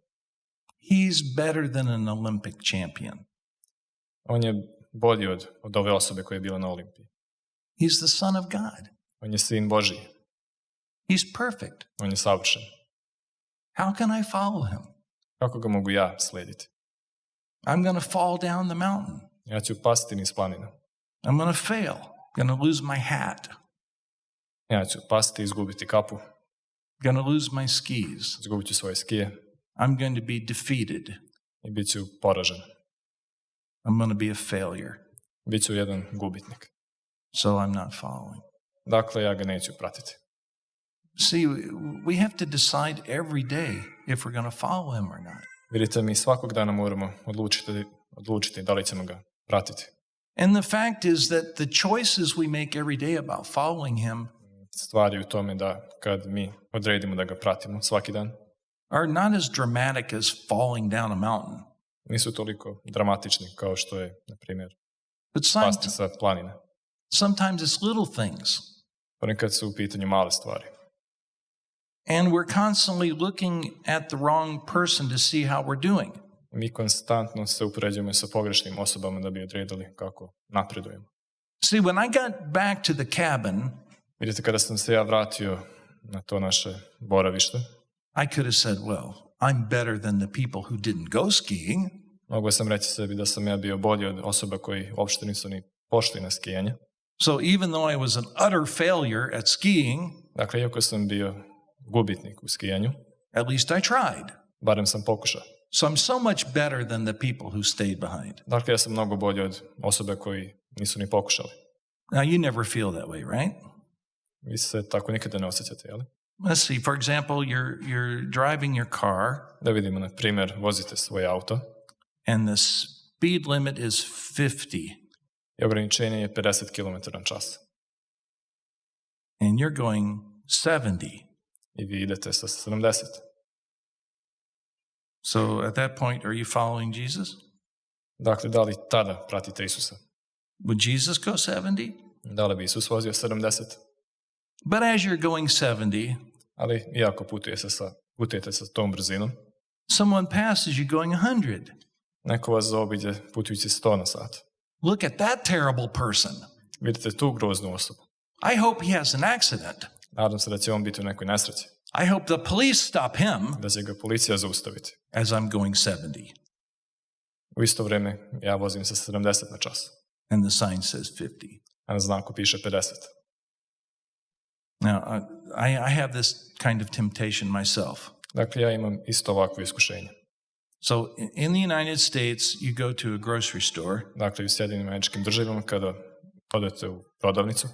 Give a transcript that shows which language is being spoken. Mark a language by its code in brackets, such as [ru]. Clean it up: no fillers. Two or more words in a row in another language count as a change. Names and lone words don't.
[en] He's better than an Olympic champion. [bs] On je bolji od ove osobe koja je bila na Olimpiji. [en] He's the Son of God. [bs] On je sin Božiji. [en] He's perfect. [bs] On je savršen. [en] How can I follow him? [bs] Kako ga mogu ja slediti? [en] I'm going to fall down the mountain. [bs] Ja ću pasti niz planinu. [en] I'm going to fail. Going to lose my hat. [bs] Ja ću pasti i izgubiti kapu. [en] Going to lose my skis. [bs] Izgubit ću svoje skije [en] I'm going to be defeated. [bs] i bit ću poražen. [en] I'm going to be a failure. [bs] Bit ću jedan gubitnik. [en] So I'm not following. [bs] Dakle, ja ga neću pratiti. [en] See, we have to decide every day if we're going to follow him or not. [bs] Vidite, mi svakog dana moramo odlučiti da li ćemo ga pratiti. [en] And the fact is that the choices we make every day about following him [bs] Stvar je u tome da kad mi odredimo da ga pratimo svaki dan, [en] are not as dramatic as falling down a mountain. [bs] nisu toliko dramatični kao što je, na primjer, [en] But [bs] pasti sa planine. [en] sometimes it's little things. [bs] Ponekad su u pitanju male stvari. [en] And we're constantly looking at the wrong person to see how we're doing. [bs] Mi konstantno se upoređujemo sa pogrešnim osobama da bi odredili kako napredujemo. [en] See, when I got back to the cabin, [bs] Vidite, kada sam se ja vratio na to naše boravište, [en] I could have said, well, I'm better than the people who didn't go skiing. [bs] mogao sam reći sebi da sam ja bio bolji od osoba koji uopšte nisu ni pošli na skijanje. [en] So even though I was an utter failure at skiing, [bs] Dakle, iako sam bio gubitnik u skijanju, [en] at least I tried. [bs] barem sam pokušao. [en] So I'm so much better than the people who stayed behind. [bs] Dakle, ja sam mnogo bolji od osobe koji nisu ni pokušali. [en] Now, you never feel that way, right? [bs] Vi se tako nikada ne osjećate, jel? [en] Let's see, for example, you're driving your car, [bs] Da vidimo, na primjer, vozite svoj auto [en] and the speed limit is 50, [bs] i ograničenje je 50 km/h. [en] and you're going 70. [bs] I vi idete sa 70. [en] So at that point, are you following Jesus? [bs] Dakle, da li tada pratite Isusa? [en] Would Jesus go 70? [bs] Da li bi Isus vozio 70? [en] But as you're going 70, [bs] Ali iako putujete sa tom brzinom, [en] someone passes you going 100. [bs] neko vas zaobiđe putujući 100 na sat. [en] Look at that terrible person. [bs] Vidite tu groznu osobu. [en] I hope he has an accident. [bs] Nadam se da će on biti u nekoj nesreći, [en] I hope the police stop him [bs] da će ga policija zaustaviti. [en] as I'm going 70. [bs] U isto vrijeme ja vozim sa 70 na čas, [en] And the sign says 50. [bs] a na znaku piše 50. [en] Now, I have this kind of temptation myself. [bs] Dakle, ja imam isto ovakvo iskušenje. [en] So in the United States, you go to a grocery store, [bs] Dakle, u Sjedinjenim Američkim Državama kada odete u prodavnicu,